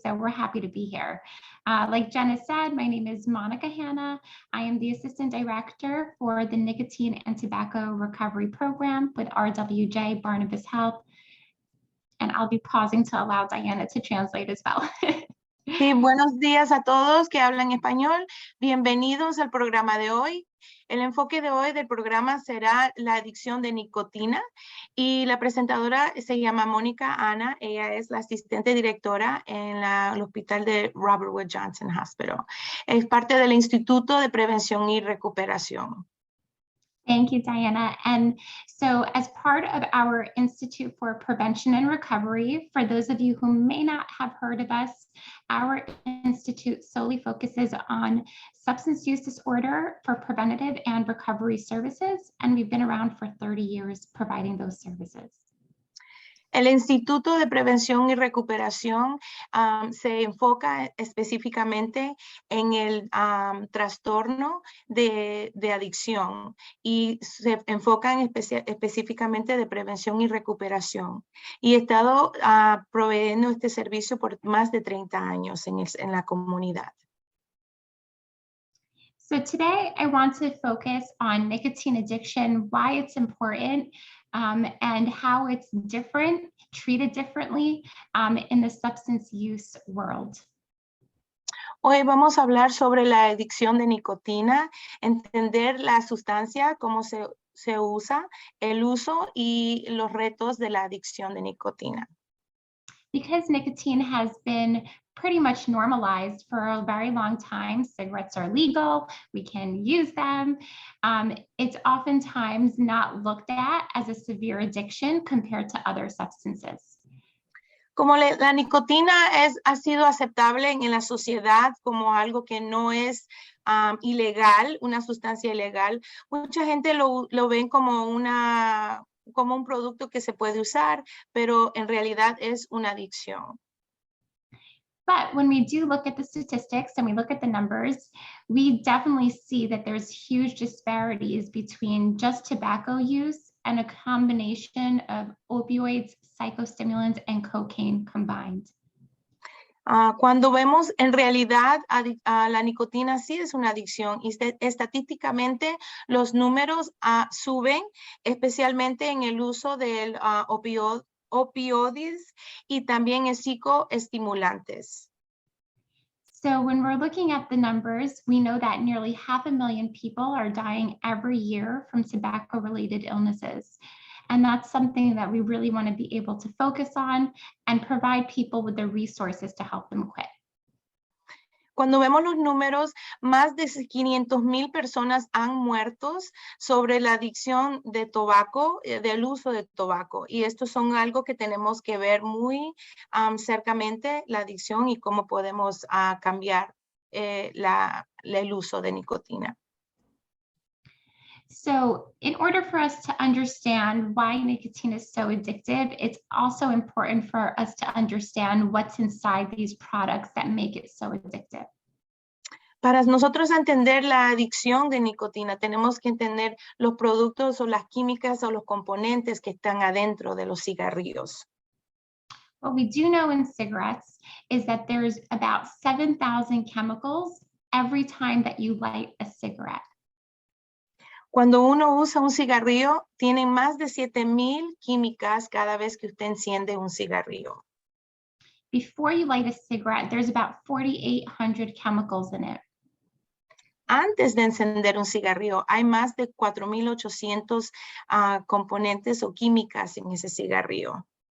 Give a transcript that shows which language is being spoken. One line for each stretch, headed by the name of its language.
English: So we're happy to be here. Like Jenna said, my name is Monica Hanna. I am the Assistant Director for the Nicotine and Tobacco Recovery Program with RWJ Barnabas Health. And I'll be pausing to allow Diana to translate as well.
Spanish: Sí, buenos días a todos que hablan español. Bienvenidos al programa de hoy. El enfoque de hoy del programa será la adicción de nicotina y la presentadora se llama Mónica Ana. Ella es la asistente directora en el hospital de Robert Wood Johnson Hospital. Es parte del Instituto de Prevención y Recuperación.
English: Thank you, Diana. And so as part of our Institute for Prevention and Recovery, for those of you who may not have heard of us, our institute solely focuses on substance use disorder for preventative and recovery services, and we've been around for 30 years providing those services.
Spanish: El Instituto de Prevención y Recuperación se enfoca específicamente en el trastorno de adicción y se enfoca específicamente de prevención y recuperación. Y he estado proveyendo este servicio por más de 30 años en la comunidad.
English: So today I want to focus on nicotine addiction, why it's important, and how it's different, treated differently in the substance use world.
Spanish: Hoy vamos a hablar sobre la adicción de nicotina, entender la sustancia, cómo se usa, el uso y los retos de la adicción de nicotina.
English: Because nicotine has been pretty much normalized for a very long time. Cigarettes are legal, we can use them. It's oftentimes not looked at as a severe addiction compared to other substances.
Spanish: Como la nicotina ha sido aceptable en la sociedad como algo que no es ilegal, una sustancia ilegal, mucha gente lo ven como un producto que se puede usar, pero en realidad es una adicción.
English: But when we do look at the statistics and we look at the numbers, we definitely see that there's huge disparities between just tobacco use and a combination of opioids, psychostimulants, and cocaine combined.
Spanish: Cuando vemos en realidad la nicotina sí es una adicción y estadísticamente los números suben, especialmente en el uso del opioides y también en psicoestimulantes.
English: So when we're looking at the numbers, we know that nearly 500,000 people are dying every year from tobacco-related illnesses. And that's something that we really want to be able to focus on and provide people with the resources to help them quit.
Spanish: Cuando vemos los números, más de 500,000 personas han muerto sobre la adicción de tabaco, del uso de tabaco. Y estos son algo que tenemos que ver muy cercamente, la adicción y cómo podemos cambiar el uso de nicotina.
English: So in order for us to understand why nicotine is so addictive, it's also important for us to understand what's inside these products that make it so addictive.
Spanish: Para nosotros entender la adicción de nicotina, tenemos que entender los productos o las químicas o los componentes que están adentro de los cigarrillos.
English: What we do know in cigarettes is that there's about 7,000 chemicals every time that you light a cigarette.
Spanish: Cuando uno usa un cigarrillo, tiene más de 7,000 químicas cada vez que usted enciende un cigarrillo.
English: Before you light a cigarette, there's about 4,800 chemicals in it.
Spanish: Antes de encender un cigarrillo, hay más de 4,800 componentes o químicas en ese cigarrillo.